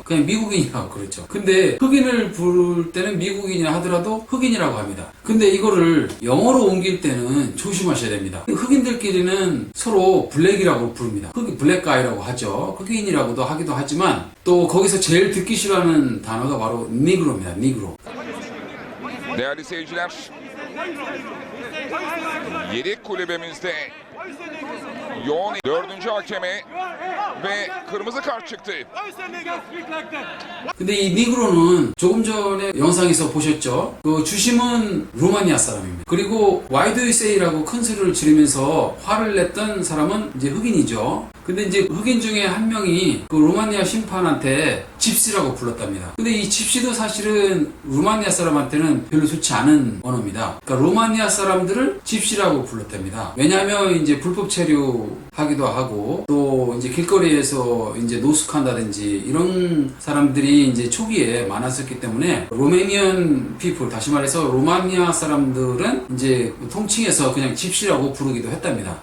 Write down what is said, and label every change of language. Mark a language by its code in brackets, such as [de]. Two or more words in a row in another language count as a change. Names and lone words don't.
[ko] 그냥 미국인이라고 그러죠. 근데 흑인을 부를 때는 미국인이라 하더라도 흑인이라고 합니다. 근데 이거를 영어로 옮길 때는 조심하셔야 됩니다. 흑인들끼리는 서로 블랙이라고 부릅니다. 블랙가이라고 하죠. 흑인이라고도 하기도 하지만 또 거기서 제일 듣기 싫어하는 단어가 바로 니그로입니다. 니그로. [tr] Değerli seyirciler, yedek kulübemizde yoğun dördüncü hakeme ve kırmızı kart çıktı. [ko] 근데 이 니그로는 조금 전에 영상에서 보셨죠? 그 주심은 루마니아 사람입니다. 그리고 [en] Why do you say [ko] 라고 큰 소리를 지르면서 화를 냈던 사람은 이제 흑인이죠. 근데 이제 흑인 중에 한 명이 그 루마니아 심판한테 집시라고 불렀답니다. 근데 이 집시도 사실은 루마니아 사람한테는 별로 좋지 않은 언어입니다. 그러니까 루마니아 사람들을 집시라고 불렀답니다. 왜냐하면 이제 불법 체류하기도 하고 또 이제 길거리에서 이제 노숙한다든지 이런 사람들이 이제 초기에 많았었기 때문에 [en] Romanian people, [ko] 다시 말해서 루마니아 사람들은 이제 통칭해서 그냥 집시라고 부르기도 했답니다.